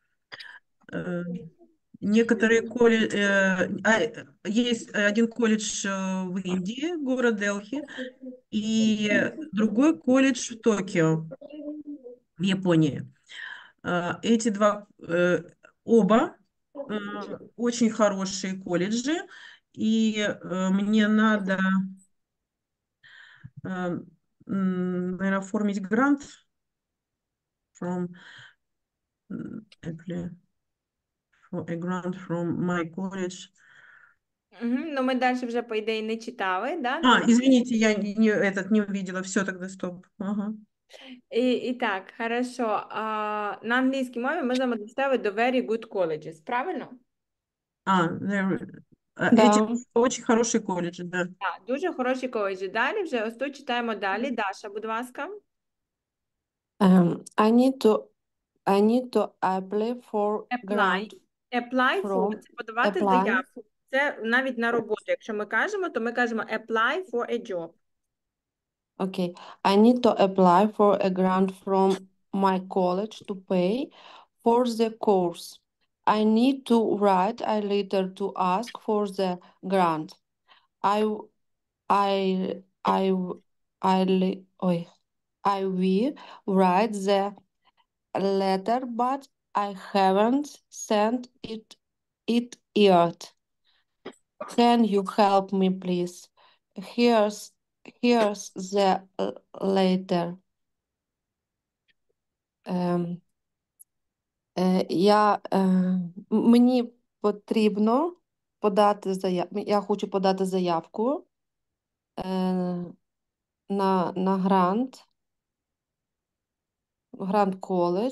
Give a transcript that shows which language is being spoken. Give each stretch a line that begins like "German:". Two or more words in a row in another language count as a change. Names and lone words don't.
Russian: Некоторые есть один колледж в Индии, город Делхи, и другой колледж в Токио, в Японии. Эти два, оба очень хорошие колледжи, и мне надо, наверное, оформить грант
English: for a grant from my college.
Ukrainian: Ну, ми далі вже, по ідеї, не читали, да?
Russian: Извините, я не увидела, все, тогда стоп. Ага.
Ukrainian: І так, хорошо. На англійській мові ми з вами дістали до
English: very good colleges,
Ukrainian: правильно?
Russian: Эти очень хорошие колледжи, да.
Ukrainian: Так, дуже хороші коледжі. Далі вже ось тут читаємо далі. Даша, будь ласка.
English: I need to apply for grant Apply for from –
Ukrainian: це подавати
English: apply.
Ukrainian: заявку. Це навіть на роботу. Якщо ми кажемо, то ми кажемо
English: apply for a job. Okay, I need to apply for a grant from my college to pay for the course. I need to write a letter to ask for the grant. I will write the letter, but I haven't sent it yet. Can you help me, please? Here's the letter.
Ukrainian: Мені потрібно подати заявку. Я хочу подати заявку на грант коледж,